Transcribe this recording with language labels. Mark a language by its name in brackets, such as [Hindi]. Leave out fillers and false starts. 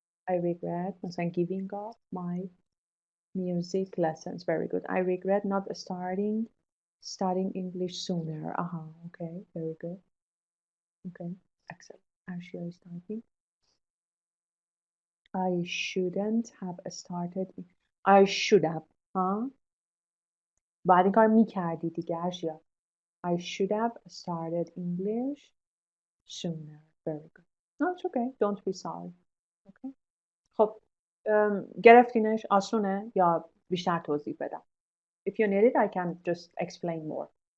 [English] I regret مثلا giving up my music lessons. Very good. I regret not studying English sooner. Okay. Very good. Okay. Excellent. Arshia is typing. I shouldn't have started. I should have. [Persian] باید این کار میکردی دیگه ارشیا. [English] I should have started English sooner. Very good. No, it's okay. Don't be sorry. Okay. [Persian] خب گرفتینش؟ آسونه یا بیشتر توضیح بدم؟ [English] If you need it, I can just explain more.